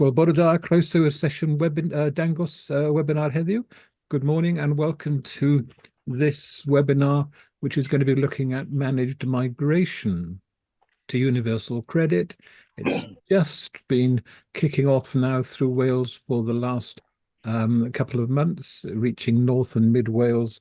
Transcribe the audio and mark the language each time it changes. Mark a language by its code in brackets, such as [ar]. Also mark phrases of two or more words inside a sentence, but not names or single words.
[cy] Wel, bore da, croeso i'r sesiwn Dangos webinar heddiw. [en] Good morning and welcome to this webinar, which is going to be looking at managed migration to universal credit. It's just been kicking off now through Wales for the last couple of months, reaching North and Mid Wales.